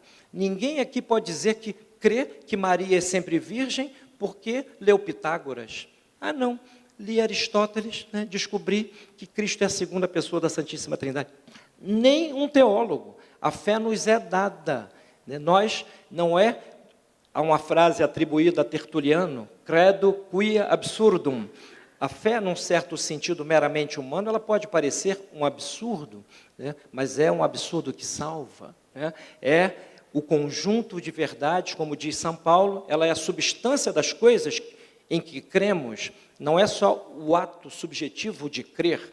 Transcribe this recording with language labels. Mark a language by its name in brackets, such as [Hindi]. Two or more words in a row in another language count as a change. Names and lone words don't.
[Portuguese] Ninguém aqui pode dizer que crê que Maria é sempre virgem porque leu Pitágoras. Ah, não. Li Aristóteles, né, descobri que Cristo é a segunda pessoa da Santíssima Trindade. Nem um teólogo. A fé nos é dada. Né? Nós, não é, há uma frase atribuída a Tertuliano, [Latin] credo quia absurdum. [Portuguese] A fé, num certo sentido meramente humano, ela pode parecer um absurdo, né, mas é um absurdo que salva. Né? É o conjunto de verdades, como diz São Paulo, ela é a substância das coisas em que cremos. Não é só o ato subjetivo de crer.